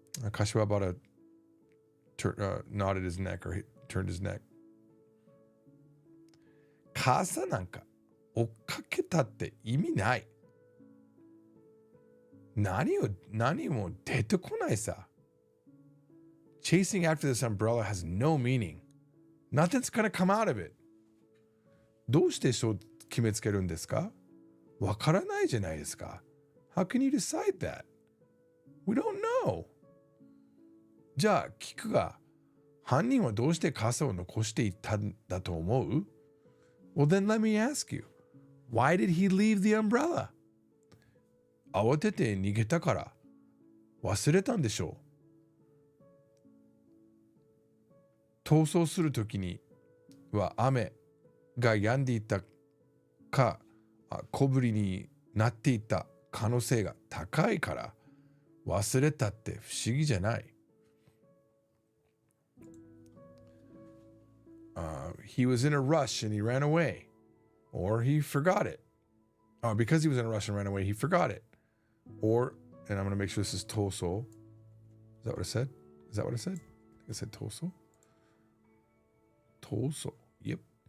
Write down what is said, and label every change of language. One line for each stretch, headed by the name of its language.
English: Kashiwabara nodded his neck or he turned his neck.
Japanese: 傘なんか追っかけたって意味ない。何も出てこないさ。
English: Chasing after this umbrella has no meaning. Nothing's gonna come out of it.
Japanese: どうしてそう決めつけるんですか？わからないじゃないですか。
English: How can you decide that? We don't know.
Japanese: じゃあ聞くが、犯人はどうして傘を残していったんだと思う？
English: Well, then let me ask you. Why did he leave the umbrella?
Japanese: 慌てて逃げたから。忘れたんでしょう。逃走するときには雨が止んでいたか、小降りになっていた可能性が高いから忘れたって不思議じゃない。
English: He was in a rush and he ran away. Or he forgot it. Because he was in a rush and ran away, he forgot it. Or, and I'm going to make sure this is toso. Is that what I said? Is that what I said? I think I said toso. Toso. Yep.